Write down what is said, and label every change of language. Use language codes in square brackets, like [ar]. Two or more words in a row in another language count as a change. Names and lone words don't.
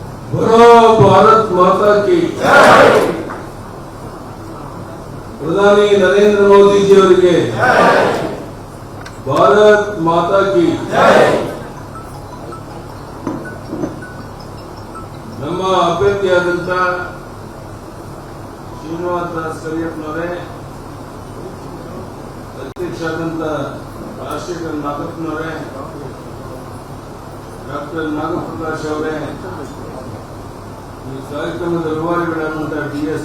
[hi] बोलो भारत माता की जय। प्रधानी नरेंद्र मोदी जी ಅವರಿಗೆ भारत माता की जय। [kn] ನಮ್ಮ ಅಭ್ಯರ್ಥಿಯಾದಂತ ಶ್ರೀನಿವಾಸ ದಾಸ್ ಕರಿಯಪ್ಪನವರೇ, ಅಧ್ಯಕ್ಷರಾದಂತ ರಾಜಶೇಖರ್ ನಾಗಪ್ಪನವರೇ, ಡಾಕ್ಟರ್ ನಾಗಪ್ರಕಾಶ್ ಅವರೇ, ಈ ಕಾರ್ಯಕ್ರಮದ ರೂವಾರಿಗಳಾದಂತಹ ಡಿ.ಎಸ್.